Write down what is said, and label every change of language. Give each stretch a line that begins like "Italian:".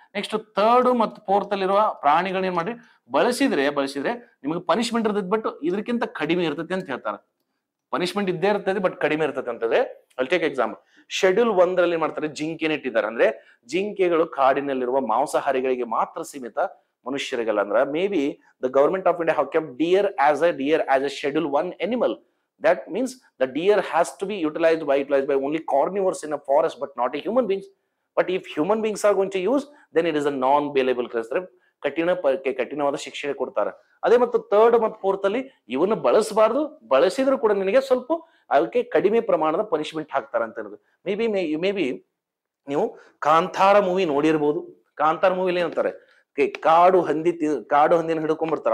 Kannada: Next 3rd ಮತ್ತು 4th ಅಲ್ಲಿರುವ ಪ್ರಾಣಿಗಳನ್ನ ಏನ್ ಮಾಡ್ರಿ, ಬಳಸಿದ್ರೆ ನಿಮಗೆ ಪನಿಷ್ಮೆಂಟ್ ಇರ್ತೈತಿ, ಬಟ್ ಇದಕ್ಕಿಂತ ಕಡಿಮೆ ಇರ್ತೈತಿ ಅಂತ ಹೇಳ್ತಾರೆ. ಪನಿಷ್ಮೆಂಟ್ ಇದ್ದೇ ಇರ್ತದೆ ಬಟ್ ಕಡಿಮೆ ಇರ್ತದೆ ಅಂತದೆ. ಅಲ್ಲಿ ಟೇಕ್ ಎಕ್ಸಾಮ್. ಶೆಡ್ಯೂಲ್ 1 ರಲ್ಲಿ ಮಾಡ್ತಾರೆ ಜಿಂಕೆನ ಇಟ್ಟಿದ್ದಾರೆ, ಅಂದ್ರೆ ಜಿಂಕೆಗಳು ಕಾಡಿನಲ್ಲಿರುವ ಮಾಂಸಾಹಾರಿಗಳಿಗೆ ಮಾತ್ರ ಸೀಮಿತ, ಮನುಷ್ಯರಿಗಲ್ಲ.
English: ಅಂದ್ರೆ may be the government of India have kept deer as a schedule 1 animal. That means the deer has to be utilized by only carnivores in a forest, but not a human beings. But if human beings are going to use, then it is a non-bailable case.
Kannada: ಕಠಿಣವಾದ ಶಿಕ್ಷೆ ಕೊಡ್ತಾರೆ. ಅದೇ ಮತ್ತು 3rd ಮತ್ತು 4th ಅಲ್ಲಿ ಇವನ್ನ ಬಳಸಬಾರ್ದು, ಬಳಸಿದ್ರು ಕೂಡ ನಿನಗೆ ಸ್ವಲ್ಪ ಅದಕ್ಕೆ ಕಡಿಮೆ ಪ್ರಮಾಣದ ಪನಿಷ್ಮೆಂಟ್ ಹಾಕ್ತಾರ ಅಂತ ಹೇಳುದು. ಮೇ ಬಿ ನೀವು ಕಾಂತಾರ ಮೂವಿ ನೋಡಿರ್ಬೋದು. ಕಾಂತಾರ ಮೂವಿಲಿ ಏನಂತಾರೆ, ಕಾಡು ಹಂದಿನ ಹಿಡ್ಕೊಂಡ್ ಬರ್ತಾರ.